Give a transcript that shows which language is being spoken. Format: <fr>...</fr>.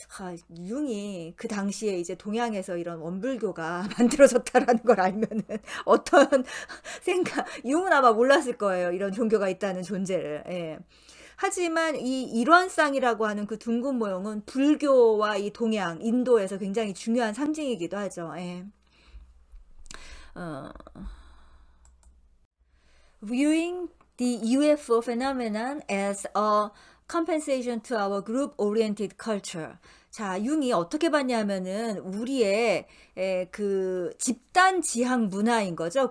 <ko>아, 융이 그 당시에 이제 동양에서 이런 원불교가 만들어졌다라는 걸 알면은 어떤 융은 아마 몰랐을 거예요. 이런 종교가 있다는 존재를. 예. 하지만 이 일원상이라고 하는 그 둥근 모형은 불교와 이 동양, 인도에서 굉장히 중요한 상징이기도 하죠. 예.</ko> <en>어, viewing the UFO phenomenon as a compensation to our group-oriented culture.</en> <ko>자, 융이 어떻게 봤냐면은 우리의 그 집단 지향 문화인 거죠.</ko>